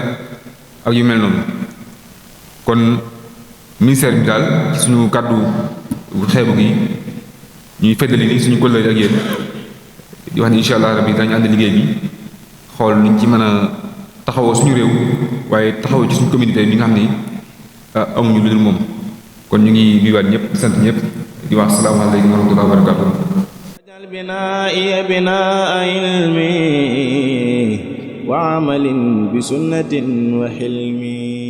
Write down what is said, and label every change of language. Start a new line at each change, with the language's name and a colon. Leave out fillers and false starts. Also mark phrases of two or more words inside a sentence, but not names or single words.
Wolof: ak yu mel noonu kon ministère bi daal ci suñu kàddu xeebu gi ñuy feddali ni suñu kóllëre ak yéen di wax ni
Arabic: إن شاء الله ربي
Wolof: dañu ànd liggéey bi xool nuñ ci mën a taxawoo suñu réew waaye taxawoo ci suñu communauté bi nga xam ni amuñu lu dul moom kon ñu ngi nuyuwaat ñëpp di sant ñëpp di wax
Arabic: السلام عليكم ورحمة الله وبركاته بنائي بناء علمي وعمل بسنة وحلمي